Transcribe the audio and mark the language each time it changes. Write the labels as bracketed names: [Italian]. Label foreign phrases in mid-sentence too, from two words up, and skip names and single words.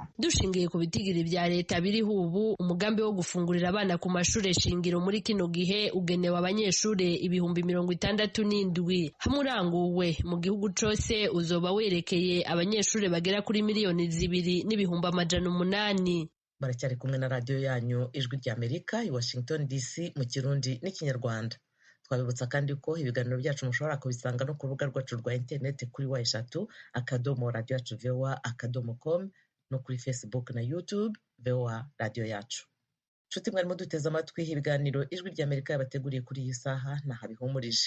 [Rundi] Dushingiye ku bitigiri vya leta biriho ubu, umugambi wo gufungurira abana ku mashure shingiro muri kino gihe ugenewe abanyeshure 67,000. Hamwe uranguwe mu gihugu cose uzoba werekeye abanyeshure bagera kuri miliyoni 2,800,000. [Kinyarwanda] Baracyari kumwe na radiyo yanyu ijwi ry'Amerika i Washington DC mu Kirundi n'Ikinyarwanda. Twabibutsa kandi ko ibiganiro byacu mushobora kubisanga no ku rubuga rwacu rwa interineti kuri wa3.radio.voa.com no kuri Facebook na YouTube VOA Radio Yacu. Nshuti mwarimo duteze amatwi ibiganiro ijwi ry'Amerika yabateguriye kuri iyi saha ntahabihumurije.